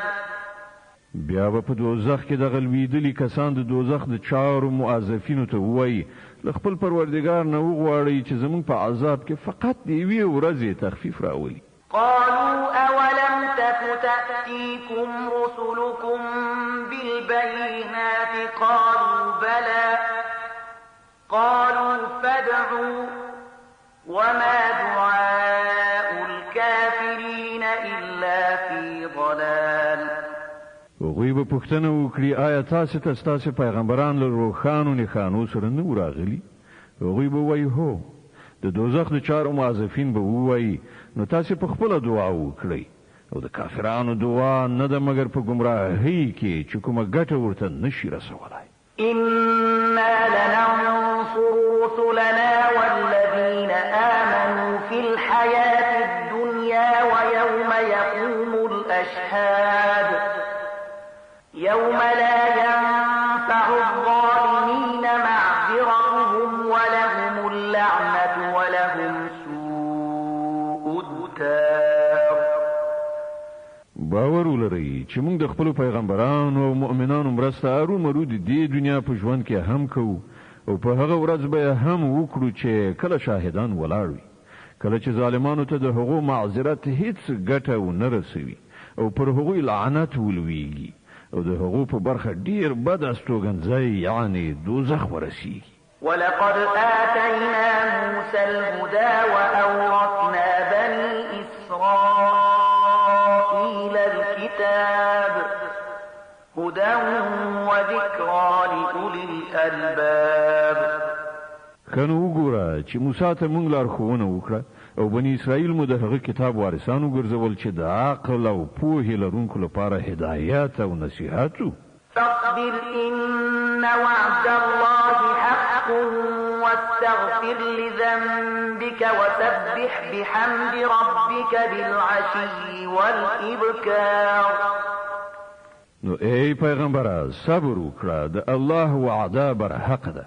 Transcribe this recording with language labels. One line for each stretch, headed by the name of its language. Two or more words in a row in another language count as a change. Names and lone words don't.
Pashto: بیا به په دوزخ کې د غلویدلي کسان د دوزخ د چارو موظفینو ته وایي له خپل پروردګار نه وغواړئ چې زموږ په عذاب کې فقط د یوې ورځې تخفیف راولي.
Arabic: قالوا أولم تك تأتيكم رسلكم بالبينات قالوا بلى قالوا فادعوا وما دعاء الكافرين إلا في ضلال.
Pashto: هغوی به پوښتنه وکړي آیا تاسو ته ستاسو پیغمبران له روښانو نښانو سره نه راغلي؟ هغوی به وایي هو. د دوزخ د چارو موظفین به ووایي نو تاسو په خپله دعا وکړئ او د کافرانو دعا نه ده مګر په ګمراهۍ کې چې کومه ګټه ورته نشي رسولی.
Arabic: إنا لننصر رسلنا والذين آمنوا في الحياة الدنيا ويوم يقوم الأشهاد يوم لا ينفع الظالمين معذرتهم ولهم اللعنة ولهم سوء الدار.
Pashto: باور ولرئ چې موږ د خپل پیغمبرانو او مؤمنانو مرسته ارومرو د دې دنیا په ژوند کې هم کوو او په هغه ورځ به هم وکړو چې کله شاهدان ولاړ وي کله چې ظالمانو ته د هغو معذرت هیڅ ګټه ونه رسوي او پر هغوی لعنت ولویږي او د هغو په برخه ډیر بد استوګنځی یعنی دوزخ ورسیږي.
Arabic: ولقد آتينا موسى الهدى وأورثنا بني إسرائيل الكتاب هدى وذكرى لأولي الألباب.
Pashto: کنو وګوره چې موسی ته موږ لارښوونه وکړه او بني اسرائیل مو د هغه کتاب وارثان وګرځول چې د عقل او پوهې لرونکو لپاره هدایت او نصیحت و.
Arabic: فاصبر إن وعد الله حق واستغفر لذنبك وسبح بحمد ربك بالعشي والإبكار.
Pashto: نو ای پیغمبره صبر وکړه د الله وعده بر حق ده.